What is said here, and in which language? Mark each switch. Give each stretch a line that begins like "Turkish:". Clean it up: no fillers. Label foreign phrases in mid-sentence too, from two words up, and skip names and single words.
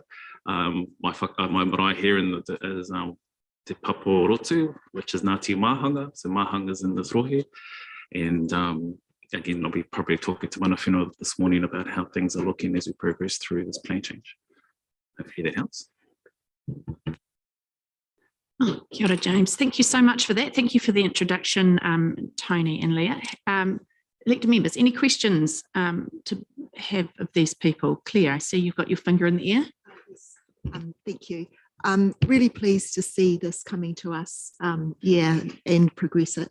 English: My marae here is Te Papo Rotu, which is Ngāti Mahanga. So Mahanga's in this rohe. And again, I'll be probably talking to Manawhino this morning about how things are looking as we progress through this plan change. Hopefully that helps.
Māori: Oh, kia ora, James.
English: Thank you so much for that. Thank you for the introduction, Tony and Leah. Elected members, any questions to have of these people? Claire, I see you've got your finger in the air. Thank you. I'm really pleased to see this coming to us, and progress it.